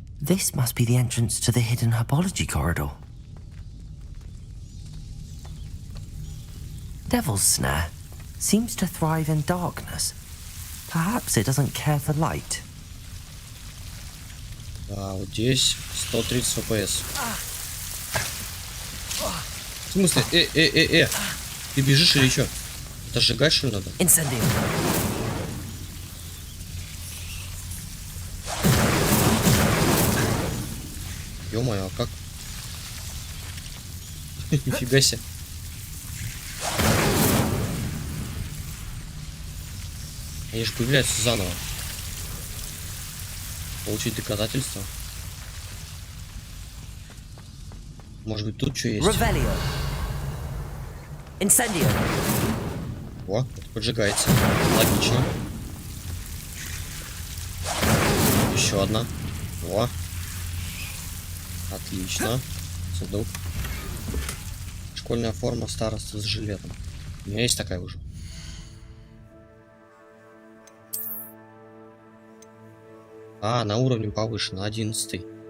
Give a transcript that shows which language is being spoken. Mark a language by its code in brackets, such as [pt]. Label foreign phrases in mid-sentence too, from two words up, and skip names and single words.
[en] This must be the entrance to the hidden herbology corridor. Devil's Snare seems to thrive in darkness. Perhaps it doesn't care for light. [ru] А вот здесь 130 FPS. В смысле? Ты бежишь или что? Это сжигать, что ли, надо? [la] Incendio. [ru] Ё-моё, а как? Нифига себе. Они же появляются заново. Получить доказательства. Может быть, тут что есть? [la] Revelio. Incendio. [ru] О, это поджигается. Логично. Еще одна. О. Отлично. Сундук. Школьная форма староста с жилетом. У меня есть такая уже. А, на уровне повыше, на 11.